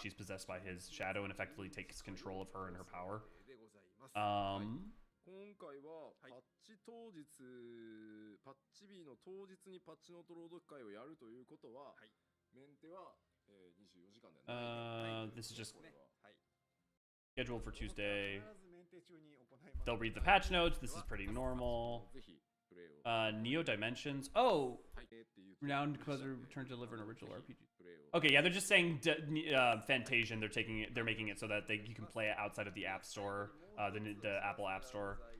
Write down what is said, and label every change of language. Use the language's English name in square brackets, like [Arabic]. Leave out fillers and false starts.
[English] She's possessed by his shadow and effectively takes control of her and her power. [Japanese] 今回はパッチ当日、パッチ日の当日にパッチノート朗読会をやるということは、メンテは24時間ではない。 [English] This is just scheduled for Tuesday. They'll read the patch notes. This is pretty normal. Neo Dimensions. Oh, renowned Inquisitor returned to deliver an original RPG. Okay, yeah, they're just saying Fantasian. They're making it so that you can play it outside of the App Store, the Apple App Store.